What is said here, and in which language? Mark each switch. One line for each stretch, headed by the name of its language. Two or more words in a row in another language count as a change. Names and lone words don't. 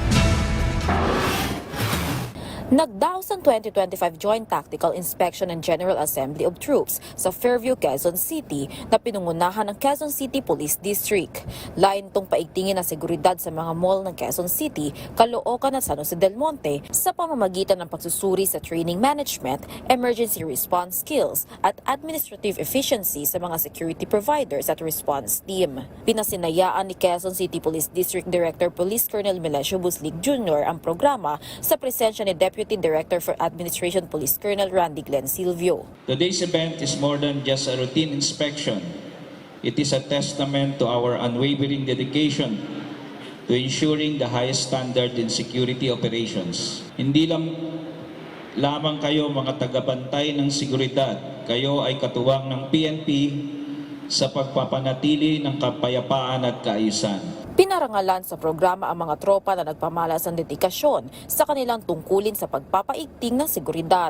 Filipino: Nagdaos ang 2025 Joint Tactical Inspection and General Assembly of Troops sa Fairview, Quezon City na pinungunahan ng Quezon City Police District. Lain itong paigtingin ang seguridad sa mga mall ng Quezon City, Caloocan at San Jose del Monte sa pamamagitan ng pagsusuri sa
English: training management, emergency response skills
Filipino: at
English: administrative efficiency
Filipino: sa mga
English: security providers
Filipino: at
English: response team.
Filipino: Pinasinayaan ni Quezon City Police District Director Police Colonel Melesio Buslig Jr. ang programa sa presensya ni Deputy Director for Administration Police Colonel Randy Glenn Silvio.
English: Today's event is more than just a routine inspection. It is a testament to our unwavering dedication to ensuring the highest standard in security operations.
Filipino: Hindi lamang kayo mga tagabantay ng seguridad, kayo ay katuwang ng PNP sa pagpapanatili ng kapayapaan at kaayusan. Pinarangalan sa programa ang mga tropa na nagpamalas ng dedikasyon sa kanilang tungkulin sa pagpapaigting ng seguridad.